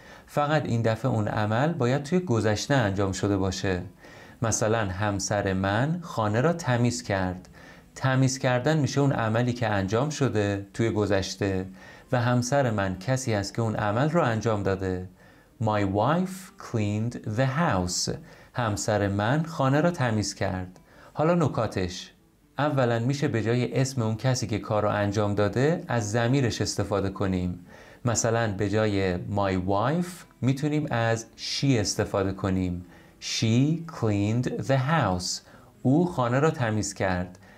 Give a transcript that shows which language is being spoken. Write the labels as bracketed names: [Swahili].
[Persian] فقط این دفعه اون عمل باید توی گذشته انجام شده باشه. مثلا همسر من خانه را تمیز کرد. تمیز کردن میشه اون عملی که انجام شده توی گذشته و همسر من کسی است که اون عمل رو انجام داده. [English] My wife cleaned the house. [Persian] همسر من خانه را تمیز کرد. حالا نکاتش: اولا میشه به جای اسم اون کسی که کار رو انجام داده از ضمیرش استفاده کنیم. مثلا به جای [English] my wife [Persian] میتونیم از she استفاده کنیم. [English] She cleaned the house. [Persian] او خانه را تمیز کرد.